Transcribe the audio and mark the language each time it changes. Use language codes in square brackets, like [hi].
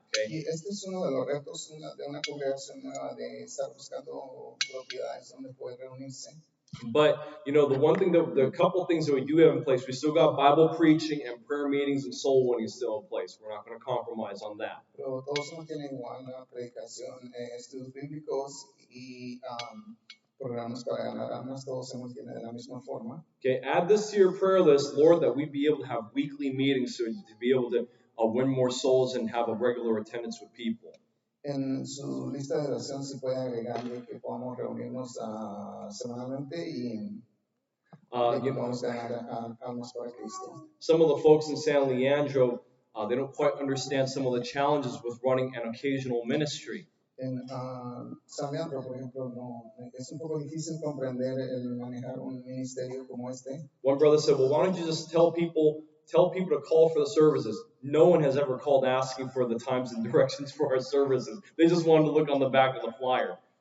[en] Okay. [es] Y este es uno de los retos de una congregación nueva, de estar buscando propiedades donde poder reunirse. [en] But you know, the couple things that we do have in place, we still got Bible preaching and prayer meetings and soul winning still in place. We're not going to compromise on that. [es] Pero todos no tienen igual la predicación, estudios bíblicos y programas para ganar almas, todos se mantienen de la misma forma. [en] Okay, add this to your prayer list, Lord, that we be able to have weekly meetings so to be able to win more souls and have a regular attendance with people. [es] En su lista de oración si puede agregarle que podamos reunirnos semanalmente y que podamos ganar almas para Cristo. [en] Some of the folks in San Leandro, they don't quite understand some of the challenges with running an occasional ministry. [es] En San Leandro, por ejemplo, no, es un poco difícil comprender el manejar un ministerio como este. [en] One brother said, well, why don't you just tell people to call for the services? No one has ever called asking for the times and directions for our services. They just wanted to look on the back of the flyer.